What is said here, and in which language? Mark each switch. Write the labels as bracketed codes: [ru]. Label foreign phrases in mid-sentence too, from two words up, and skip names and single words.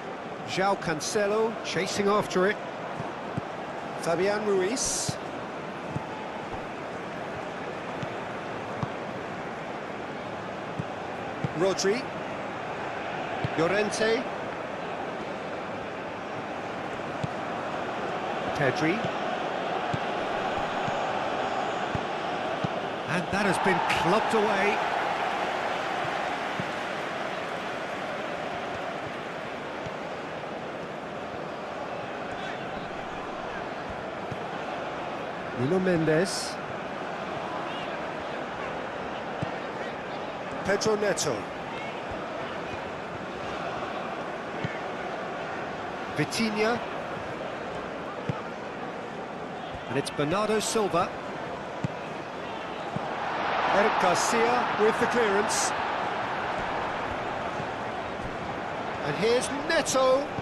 [en] João Cancelo chasing after it. Fabian Ruiz. Rodri. Llorente. Pedri. And that has been clubbed away. Nuno Mendes. Pedro Neto. Vitinha. And it's Bernardo Silva. Eric Garcia with the clearance. And here's Neto.